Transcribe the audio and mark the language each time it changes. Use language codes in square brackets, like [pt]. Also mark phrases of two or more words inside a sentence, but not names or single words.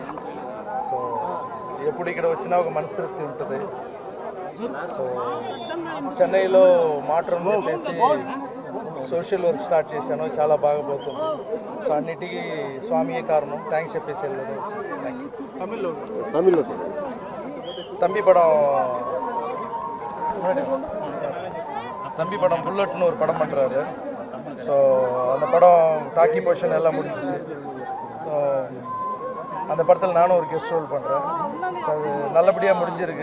[te] సో ఎప్పుడు ఇక్కడ వచ్చినా ఒక మనస్తృప్తి ఉంటుంది. సో చెన్నైలో మాట్రూమ్ చెప్పేసి [en] social work start [te] చేశాను. చాలా బాగా పోతుంది. సో అన్నిటికీ స్వామియే కారణం. థ్యాంక్స్ చెప్పేసి వెళ్ళదు. [ta] తమిళ్లో தம்பி படம் புல்லட்னு ஒரு படம் பண்ணுறாரு. ஸோ அந்த படம் [en] talkie portion [ta] எல்லாம் முடிஞ்சிச்சு. ஸோ அந்த படத்தில் நானும் ஒரு [en] guest role [ta] பண்ணுறேன். ஸோ அது நல்லபடியாக முடிஞ்சிருக்கு.